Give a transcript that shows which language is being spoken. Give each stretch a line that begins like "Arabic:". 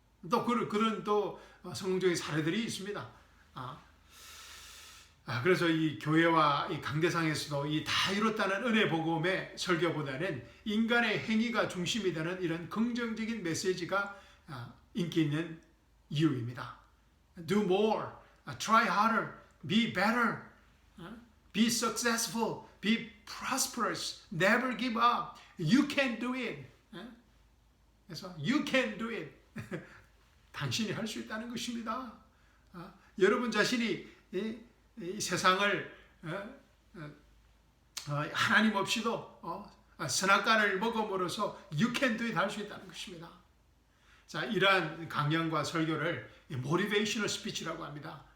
Korean: 또 그런 또 성공적인 사례들이 있습니다. 그래서 이 교회와 이 강대상에서도 이 다 이뤘다는 은혜 복음의 설교보다는 인간의 행위가 중심이 되는 이런 긍정적인 메시지가 인기 있는 이유입니다.
English: Do more, try harder, be better, be successful, be prosperous, never give up. You can do it.
Korean: 그래서
English: you can do it.
Korean: 당신이 할 수 있다는 것입니다. 여러분 자신이 이 세상을 하나님 없이도 선악과를 먹음으로써
English: you can do it
Korean: 할 수 있다는 것입니다. 자, 이러한 강연과 설교를 모티베이셔널 스피치라고 합니다.